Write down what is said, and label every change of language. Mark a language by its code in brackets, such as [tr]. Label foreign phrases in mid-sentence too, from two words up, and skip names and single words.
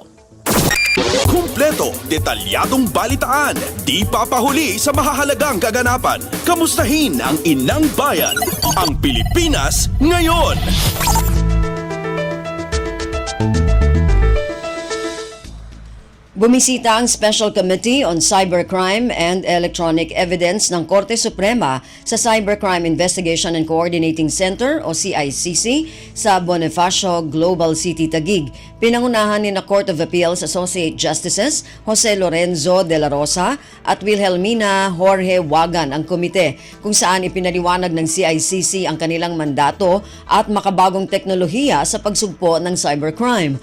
[tl] Kumpleto, detalyadong balitaan, di papahuli sa mahahalagang kaganapan. Kamustahin ang inang bayan, ang Pilipinas ngayon. Bumisita ang Special Committee on Cybercrime and Electronic Evidence ng Korte Suprema sa Cybercrime Investigation and Coordinating Center o CICC sa Bonifacio Global City, Taguig. Pinangunahan ni na Court of Appeals Associate Justices Jose Lorenzo de la Rosa at Wilhelmina Jorge Wagan ang komite, kung saan ipinaliwanag ng CICC ang kanilang mandato at makabagong teknolohiya sa pagsugpo ng cybercrime.